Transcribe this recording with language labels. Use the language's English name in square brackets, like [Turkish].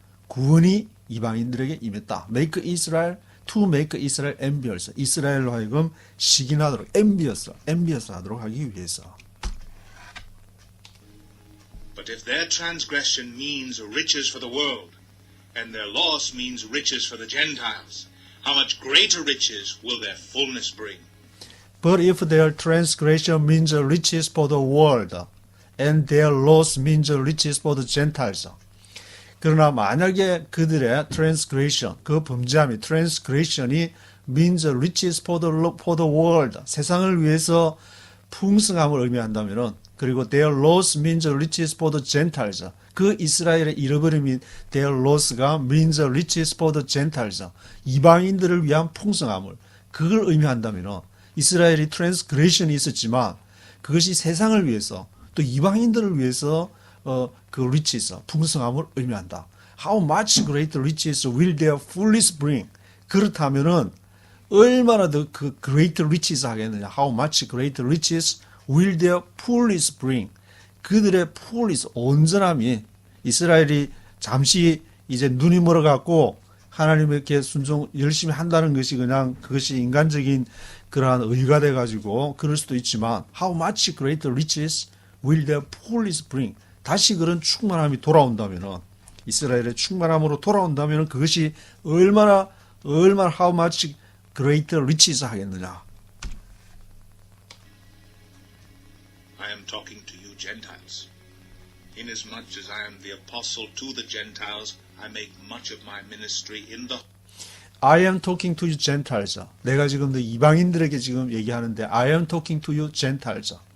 [Korean] 구원이 이방인들에게 임했다. [English] Make Israel to make Israel envious. [Korean] 이스라엘로 하여금 시기나도록 envious 하도록 하기 위해서. [English] But if their transgression means riches for the world, and their loss means riches for the Gentiles, how much greater riches will their fullness bring? But if their transgression means riches for the world, and their loss means riches for the Gentiles. [Korean] 그러나 만약에 그들의 transgression, 그 범죄함이 transgression이 [English] means riches for the world, [Korean] 세상을 위해서 풍성함을 의미한다면은 그리고 [English] their loss means riches for the Gentiles. [Korean] 그 이스라엘의 잃어버림이 [English] their loss [Korean] 가 [English] means riches for the Gentiles. [Korean] 이방인들을 위한 풍성함을 그걸 의미한다면은 이스라엘이 transgression이 있었지만 그것이 세상을 위해서 또 이방인들을 위해서 그 riches, 풍성함을 의미한다. [English] How much greater riches will their fullness bring? [Korean] 그렇다면은 얼마나 더 그 [English] greater riches [Korean] 하겠느냐? [English] How much greater riches will their fullness bring? [Korean] 그들의 fullness, 온전함이 이스라엘이 잠시 이제 눈이 멀어갖고 하나님께 순종 열심히 한다는 것이 그냥 그것이 인간적인 그러한 의가 돼가지고 그럴 수도 있지만 [English] How much greater riches will their fullness bring? [Korean] 다시 그런 충만함이 돌아온다면은 이스라엘의 충만함으로 돌아온다면은 그것이 얼마나 [English] how much greater riches [Korean] 하겠느냐? [English] I am talking to you Gentiles. Inasmuch as I am the apostle to the Gentiles, I make much of my ministry in the I am talking to you Gentiles. [Korean] 내가 지금 이방인들에게 지금 얘기하는데 [English] I am talking to you Gentiles.